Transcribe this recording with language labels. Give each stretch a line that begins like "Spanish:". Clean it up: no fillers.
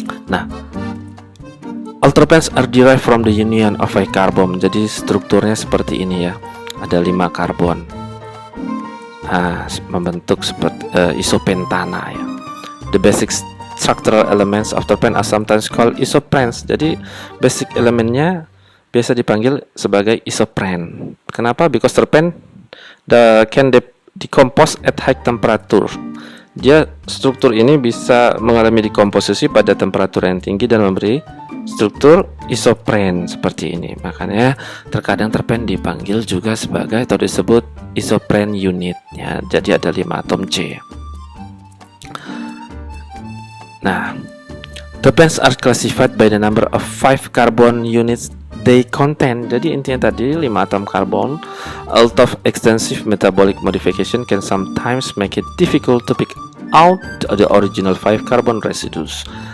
English: Nah, all terpenes are derived from the union of a carbon.
Indonesian: Jadi strukturnya seperti ini ya, ada 5 karbon. Membentuk seperti isopentana ya.
English: The basic structural elements of terpen are sometimes called isoprenes.
Indonesian: Jadi basic elemennya biasa dipanggil sebagai isopren. Kenapa?
English: Because terpen can decompose at high temperature.
Indonesian: Dia struktur ini bisa mengalami dekomposisi pada temperatur yang tinggi dan memberi struktur isopren seperti ini. Makanya terkadang terpen dipanggil juga sebagai atau disebut isopren unit ya. Jadi ada 5 atom C.
English: Nah, terpenes are classified by the number of 5 carbon units they contain.
Indonesian: Jadi intinya tadi 5 atom karbon.
English: Although extensive metabolic modification can sometimes make it difficult to pick out the original 5 carbon residues.